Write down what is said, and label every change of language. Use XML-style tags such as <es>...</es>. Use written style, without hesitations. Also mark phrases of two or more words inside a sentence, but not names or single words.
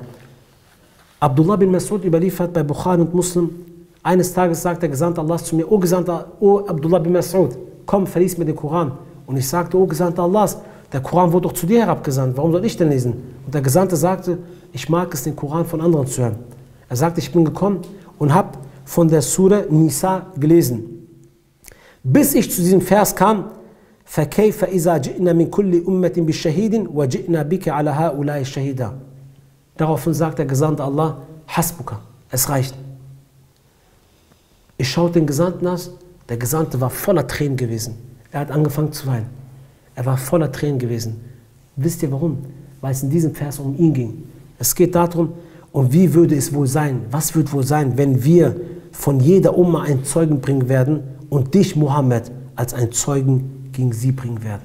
<de>Abdullah bin Mas'ud überliefert bei Bukhari und Muslim, eines Tages sagt der Gesandte Allahs zu mir, O Abdullah bin Mas'ud, komm, verlies mir den Koran. Und ich sagte, O Gesandte Allahs, der Koran wurde doch zu dir herabgesandt, warum soll ich denn lesen? Und der Gesandte sagte, ich mag es, den Koran von anderen zu hören. Er sagte, ich bin gekommen und habe von der Surah Nisa gelesen. Bis ich zu diesem Vers kam,</de> <ar>فَكَيْفَ إِذَا جِئْنَا مِنْ كُلِّ أُمَّةٍ بِالشَّهِيدٍ وَجِئْنَا بِكَ عَلَى هَؤُلَاءِ شَهِيدًا.</ar> <de>Daraufhin sagt der Gesandte Allah, Hasbuka, es reicht. Ich schaute den Gesandten an, der Gesandte war voller Tränen gewesen. Er hat angefangen zu weinen. Er war voller Tränen gewesen. Wisst ihr warum? Weil es in diesem Vers um ihn ging. Es geht darum, und wie würde es wohl sein, was wird wohl sein, wenn wir von jeder Umma einen Zeugen bringen werden und dich, Mohammed, als einen Zeugen gegen sie bringen werden.</de>